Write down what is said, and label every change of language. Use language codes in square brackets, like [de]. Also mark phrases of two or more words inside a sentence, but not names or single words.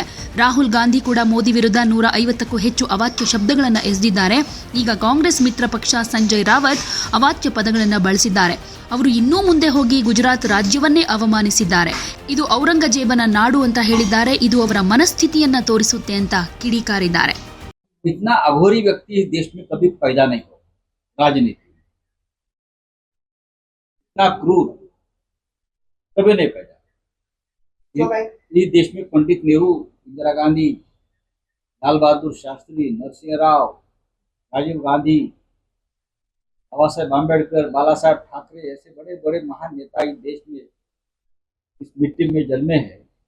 [kn] ರಾಹುಲ್ ಗಾಂಧಿ ಕೂಡ ಮೋದಿ ವಿರುದ್ಧ 150ಕ್ಕೂ ಹೆಚ್ಚು ಅವಾಚ್ಯ ಶಬ್ದಗಳನ್ನು ಎಸೆದಿದ್ದಾರೆ. ಈಗ ಕಾಂಗ್ರೆಸ್ ಮಿತ್ರ ಪಕ್ಷ ಸಂಜಯ್ ರಾವತ್ ಅವಾಚ್ಯ ಪದಗಳನ್ನು ಬಳಸಿದ್ದಾರೆ. ಅವರು ಇನ್ನೂ ಮುಂದೆ ಹೋಗಿ ಗುಜರಾತ್ ರಾಜ್ಯವನ್ನೇ ಅವಮಾನಿಸಿದ್ದಾರೆ. ಇದು ಔರಂಗಜೇಬನ ನಾಡು ಅಂತ ಹೇಳಿದ್ದಾರೆ. ಇದು ಅವರ ಮನಸ್ಥಿತಿಯನ್ನ ತೋರಿಸುತ್ತೆ ಅಂತ ಕಿಡಿಕಾರಿದ್ದಾರೆ. [hi] इतना अघोरी व्यक्ति इस देश में कभी पैदा नहीं हुआ राजनीति, इतना क्रूर कभी नहीं पैदा। इस देश में पंडित नेहरू, इंदिरा गांधी, लाल बहादुर शास्त्री, नरसिंह राव, राजीव गांधी, बाबा साहेब अम्बेडकर, बाला साहेब ठाकरे ऐसे बड़े बड़े महान नेता इस देश में इस मिट्टी में जन्मे हैं।